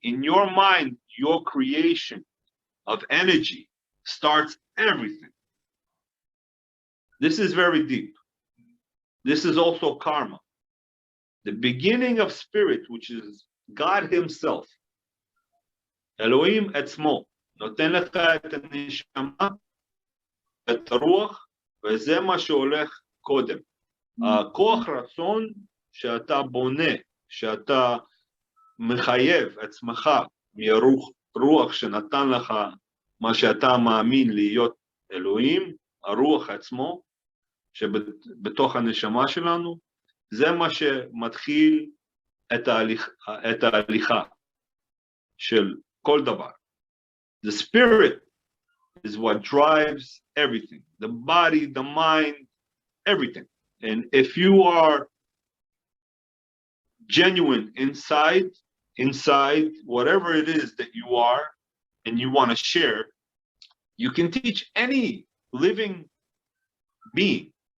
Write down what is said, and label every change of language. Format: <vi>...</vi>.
<en>In your mind, your creation of energy starts everything. This is very deep. This is also karma. The beginning of spirit, which is God himself,</en> <he>Elohim etzmo, נותן לך את הנשמה, את הרוח, וזה מה שהולך קודם. הכוח רצון שאתה בונה, שאתה מחייב עצמך מרוח שנתן לך מה שאתה מאמין להיות אלוהים, הרוח עצמו, שבתוך הנשמה שלנו, זה מה שמתחיל את ההליכה של כל דבר.</he> <en>The spirit is what drives everything. The body, the mind, everything. And if you are genuine inside whatever it is that you are and you want to share, you can teach any living being.</en>